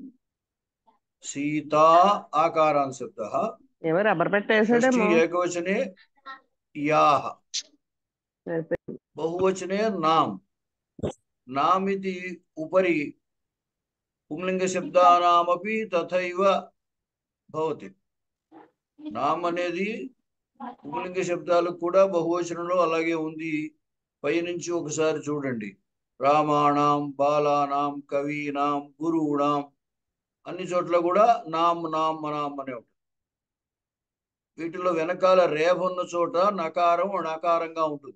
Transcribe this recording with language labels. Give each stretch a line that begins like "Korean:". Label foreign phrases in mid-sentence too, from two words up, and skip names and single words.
Sanskrit: सीता आकारान्त शब्दः, षष्ठी एकवचने याः, बहुवचने नाम, नाम इति उपरि पुंलिङ्गशब्दानामपि तथैव भवति।
Telugu: नाम అనేది పుంలింగ శబ్దాలకు కూడా బహువచనంలో అలాగే ఉంది. పైనుంచి ఒకసారి చూడండి. రామాణం, బాలానాం, కవీనాం, గురువునాం, అన్ని చోట్ల కూడా నామ్ నామ్ నామ్ అనే ఉంటుంది. వీటిలో వెనకాల రేఫ ఉన్న చోట నకారం నకారంగా ఉంటుంది.